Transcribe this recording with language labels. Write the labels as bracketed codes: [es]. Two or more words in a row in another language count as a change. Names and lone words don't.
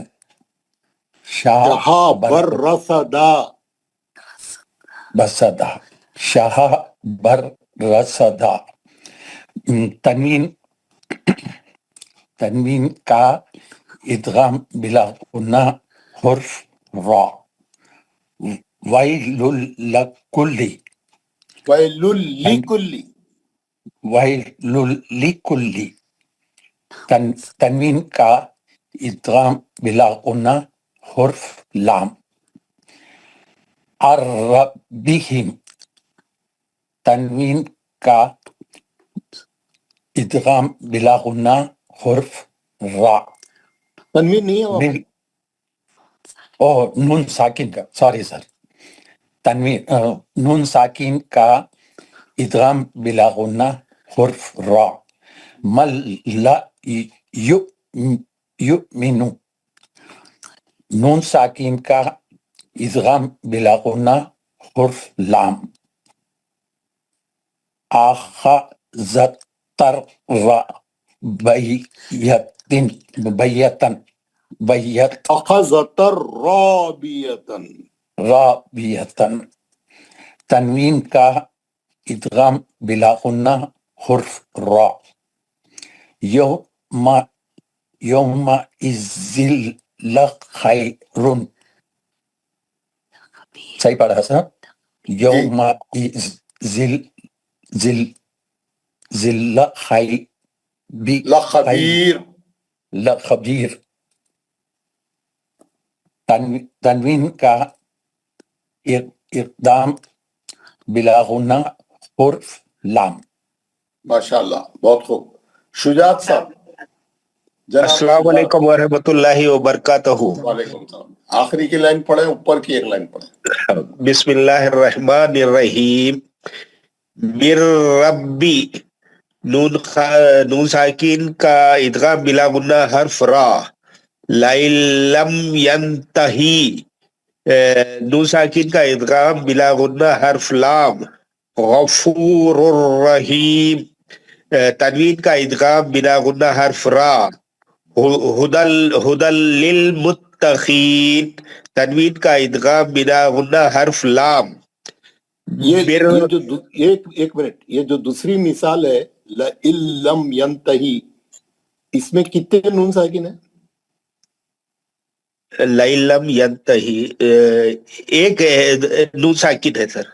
[hi] जहा बर्रसदा बसदा शाह बर्रसदा। तनवीन का इदगाम बिला गुन्ना हुर्फ रा। [ar] ويل لكل ويل لكل ويل لكل. [hi] तनवीन का इदगाम बिला गुन्ना हुर्फ लाम। अर्रबिहिम तनवीन का इदगाम बिला गुन्ना हुर्फ रा। तनवीन नहीं है वहाँ पे। ओह नून साकिन का, [en] sorry sir, [hi] तनवीन नून साकिन का इदगाम बिला गुन्ना हुर्फ रा। [ar] من لا يؤمن [hi] नून साकिन का इदगाम बिला गुन्ना हुर्फ लाम। [ar] आखज़तर أخذة رابية राबियतन। [hi] तनवीन का इदगाम बिला गुन्ना हुर्फ रा। [ar] يومئذ لخبير, [hi] सही पढ़ा सर? [ar] يومئذ لخبير. [hi] तनवीन का इक़दाम बिला गुन्ना हुर्फ लाम। माशाअल्लाह, बहुत खूब। शुजात साहब। [ar] السلام عليكم ورحمة الله وبركاته. وعليكم السلام. [hi] आखिरी की लाइन पढ़े, ऊपर की एक लाइन पढ़े। [ar] بسم الله الرحمن الرحيم. من ربي [hi] नून साकिन का इदगाम बिला गुन्ना हर्फ रा। [ar] لم ينته [hi] नून साकिन का इदगाम बिला गुन्ना हर्फ लाम। [ar] غفور رحيم [hi] तनवीन का इदगाम बिला गुन्ना हर्फ रा। [ar] هدى للمتقين [hi] तनवीन का इदगाम बिला गुन्ना हर्फ लाम। ये जो एक मिनट, ये जो दूसरी मिसाल है [ar] لم ينته, [hi] इसमें कितने नून साकिन है? [ar] لم ينته [hi] एक नून साकिन है सर।